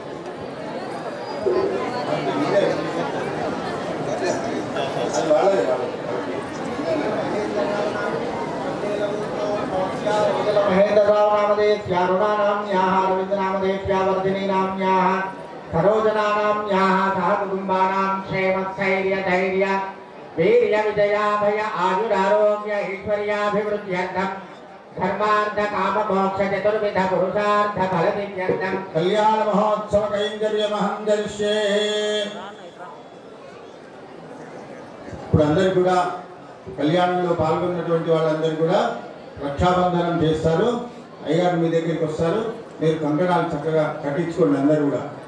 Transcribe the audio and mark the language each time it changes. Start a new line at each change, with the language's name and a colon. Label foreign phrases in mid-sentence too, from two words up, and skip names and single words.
Sanskrit: महेंद्रराव नामधेयस्य अरुणानाम्याः रवीन्द्रनामधेयस्य वर्धिनी नाम्याः सरोजनानाम्याः सह कुटुम्बानां क्षेमस्थैर्य धैर्य वीर्य विजयाभय आयुरारोग्य ऐश्वर्याभिवृद्ध्यर्थं धर्मार्थ काम मोक्ष चतुर्विध पुरुषार्थ फल सिद्ध्यर्थं कल्याण महोत्सव कैंकर्यमहं करिष्ये
Telugu: ఇప్పుడు అందరూ కూడా కళ్యాణంలో పాల్గొన్నటువంటి వాళ్ళందరూ కూడా రక్షాబంధనం చేస్తారు. అయ్యగారు మీ దగ్గరికి వస్తారు, మీరు కంకణాలు చక్కగా కట్టించుకోండి అందరూ కూడా.